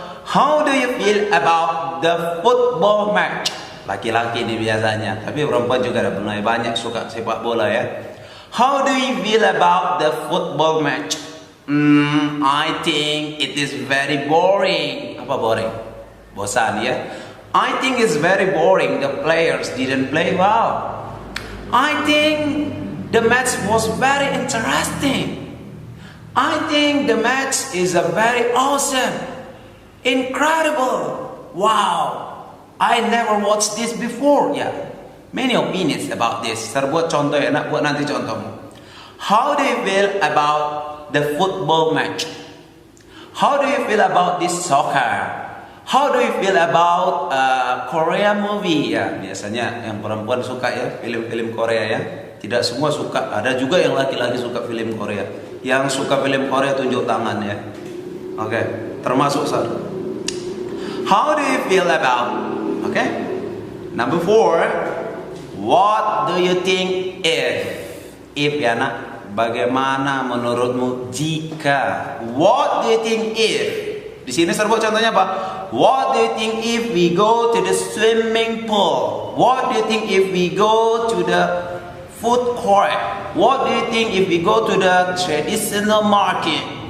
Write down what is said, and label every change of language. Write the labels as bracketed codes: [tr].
[en] How do you feel about the football match? [id] Laki-laki ini biasanya, tapi perempuan juga ada banyak suka sepak bola ya. [en] How do you feel about the football match? I think it is very boring. [id] Apa boring? Bosan ya. [en] I think it's very boring. The players didn't play well. I think the match was very interesting. I think the match is a very awesome, incredible. Wow, I never watched this before. Yeah, many opinions about this. [id] Saya buat contoh ya, nak buat nanti contohmu. [en] How do you feel about the football match? How do you feel about this soccer? How do you feel about Korea movie? [id] Ya, biasanya yang perempuan suka ya film-film Korea ya. Tidak semua suka. Ada juga yang laki-laki suka film Korea. Yang suka film Korea tunjuk tangan ya. Oke, termasuk saya. [en] How do you feel about? Oke. Number 4. What do you think if? If ya nak. [id] Bagaimana menurutmu jika? [en] What do you think if? [id] Di sini saya buat contohnya apa? [en] What do you think if we go to the swimming pool? What do you think if we go to the food court. What do you think if we go to the traditional market?